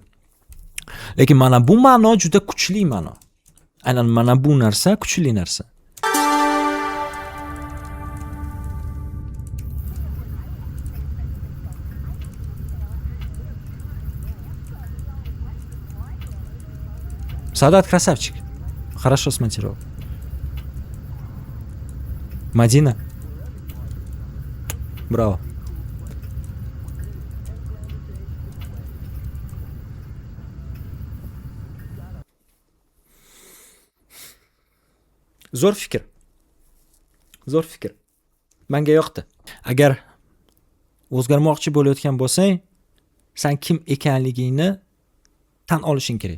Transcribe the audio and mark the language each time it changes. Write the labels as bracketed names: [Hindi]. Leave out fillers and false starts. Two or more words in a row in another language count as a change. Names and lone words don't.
[Uzbek] Lekin mana bu ma'no juda kuchli ma'no. Aynan mana bu narsa kuchli narsa. [Russian] Sadat красавчик. Хорошо смонтировал. Мадина. Браво. [Uzbek] Zo'r fikr. Zo'r fikr. Menga yoqdi. Agar o'zgarmoqchi bo'layotgan bo'lsang, sen kim ekanligingni tan olishing kerak.